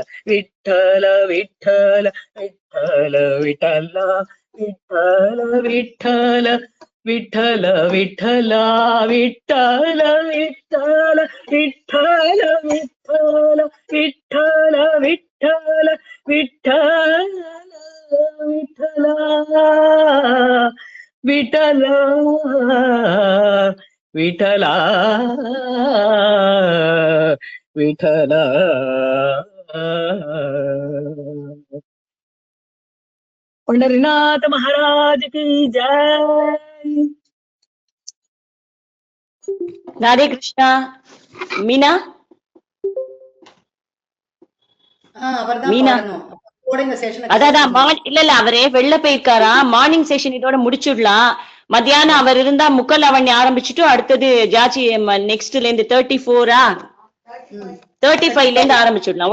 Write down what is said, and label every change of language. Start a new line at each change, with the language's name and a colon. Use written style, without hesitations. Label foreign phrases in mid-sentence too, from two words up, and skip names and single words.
Marathi: विठ्ठल विठ्ठल विठ्ठल विठ्ठला विठ्ठल विठ्ठल विठ्ठल विठ्ठला विठ्ठल विठ्ठल विठ्ठल विठ्ठल विठ्ठल विठ्ठल विठ्ठल विठ्ठला विठ्ठला विठ्ठला विठ्ठला पंढरीनाथ महाराज की जय.
Tamil: ராதே கிருஷ்ணா. மீனா அவர்தான் மீனா பாடணும். கூட இந்த செஷனை அதான் இல்ல அவரே வெளில போயிருக்காரா.
English: morning session
Tamil: இதோட முடிச்சுடலாம். மத்தியானம் அவர் இருந்தா முக்கல் அவண்ணி ஆரம்பிச்சுட்டு அடுத்தது ஜாச்சி நெக்ஸ்ட்ல இருந்து 34 35ல இருந்து ஆரம்பிச்சுடலாம்.